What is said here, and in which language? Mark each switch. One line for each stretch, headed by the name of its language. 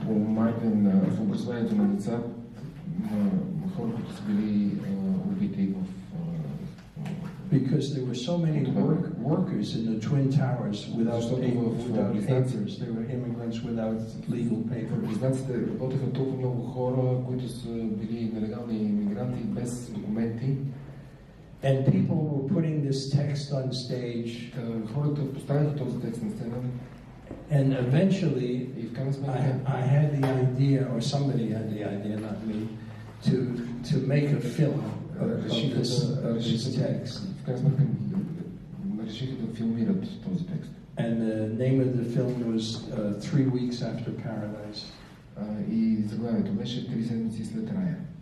Bulgarian: Помагате в образованието на деца, на хора, които са били убити в.
English: Because there were so many workers in the Twin Towers without papers. There were immigrants without legal papers.
Bulgarian: В близнаците работеха толкова много хора, които са били нелегални иммигранти без документи.
English: And people were putting this text on stage.
Bulgarian: Хората поставяха този текст на сцена.
English: And eventually, I had the idea, or somebody had the idea, not me, to make a film of this text.
Bulgarian: В крайна сметка решиха да филмират този текст.
English: And the name of the film was 3 Weeks After Paradise.
Bulgarian: И заглавието беше 3 седмици след рая.